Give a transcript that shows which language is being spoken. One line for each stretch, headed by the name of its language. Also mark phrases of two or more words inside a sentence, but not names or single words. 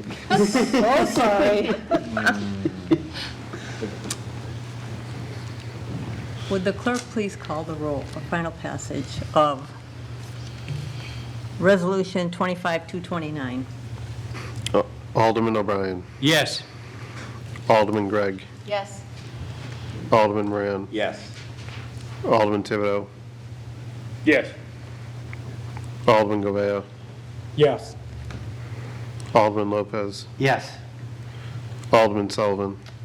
English: Oh, sorry. Would the clerk please call the roll for final passage of Resolution 25-229? Alderman O'Brien. Yes. Alderman Gregg. Yes. Alderman Moran. Yes. Alderman Thibodeau. Yes. Alderman Govea. Yes. Alderman Lopez. Yes. Alderman Sullivan.